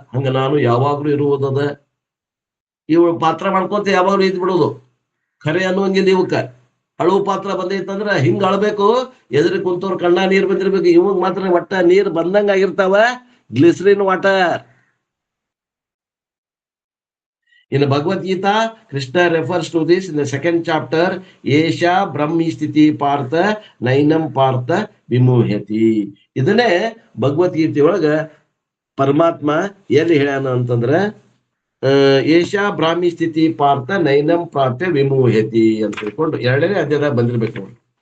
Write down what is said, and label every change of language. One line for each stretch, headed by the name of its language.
Kannada: ಹಂಗ ನಾನು ಯಾವಾಗ್ಲೂ ಇರುವುದದ. ಇವ್ ಪಾತ್ರ ಮಾಡ್ಕೊಂತ ಯಾವಾಗ್ಲೂ ಇದ್ ಬಿಡೋದು, ಖರೆ ಅನ್ನುವಂಗಿಲ್ಲ ಇವಕ್ಕ. ಅಳುವು ಪಾತ್ರ ಬಂದೈತಂದ್ರ ಹಿಂಗ ಅಳ್ಬೇಕು, ಎದುರು ಕುಂತವ್ರ ಕಣ್ಣ ನೀರ್ ಬಂದಿರ್ಬೇಕು. ಇವಾಗ ಮಾತ್ರ ಒಟ್ಟ ನೀರ್ ಬಂದಂಗ ಆಗಿರ್ತಾವ, glycerine water.
English: In Bhagavad Gita, Krishna refers to this in the second chapter.
Sanskrit: Esha Brahmi Sthiti Partha Nainam Partha Vimuhyati.
Kannada: ಇದನ್ನೇ ಭಗವದ್ಗೀತೆ ಒಳಗ ಪರಮಾತ್ಮ ಎಲ್ಲಿ ಹೇಳ್ಯಾನ ಅಂತಂದ್ರ,
Sanskrit: ಏಷಾ ಬ್ರಾಹ್ಮಿ ಸ್ಥಿತಿ ಪಾರ್ಥ ನೈನಂ ಪ್ರಾಪ್ಯ ವಿಮೋಹ್ಯತಿ
Kannada: ಅಂತ ತಿಳ್ಕೊಂಡು 2ನೇ ಅಧ್ಯಾಯದಾಗ ಬಂದಿರ್ಬೇಕು ನೋಡಿ.